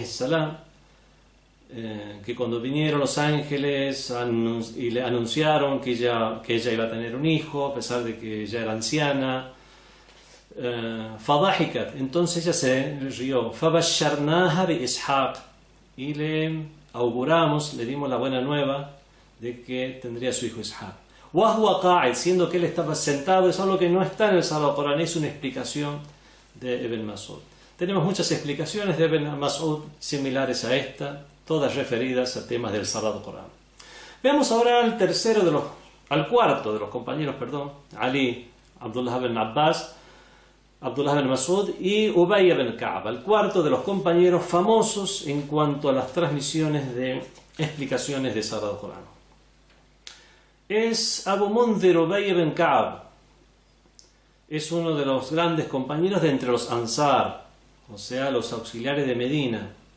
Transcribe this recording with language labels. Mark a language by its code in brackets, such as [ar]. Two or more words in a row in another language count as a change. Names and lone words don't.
[es] salam, que cuando vinieron los ángeles y le anunciaron que ella iba a tener un hijo, a pesar de que ella era anciana, fadahikat, entonces ella se rió, [ar] فبشرناها بإسحاق, [es] y le auguramos, le dimos la buena nueva de que tendría su hijo Ishaq. [ar] وهو قاعد, [es] siendo que él estaba sentado, es algo que no está en el Sagrado Corán, es una explicación de Ibn Mas'ud. Tenemos muchas explicaciones de Ibn Mas'ud similares a esta, todas referidas a temas del Sagrado Corán. Veamos ahora al cuarto de los compañeros, Ali, Abdullah ibn Abbas, Abdullah ibn Mas'ud y Ubay ibn Ka'b, el cuarto de los compañeros famosos en cuanto a las transmisiones de explicaciones del Sagrado Corán. Es Abu Mundhir Ubay ibn Ka'b, es uno de los grandes compañeros de entre los Ansar, o sea, los auxiliares de Medina.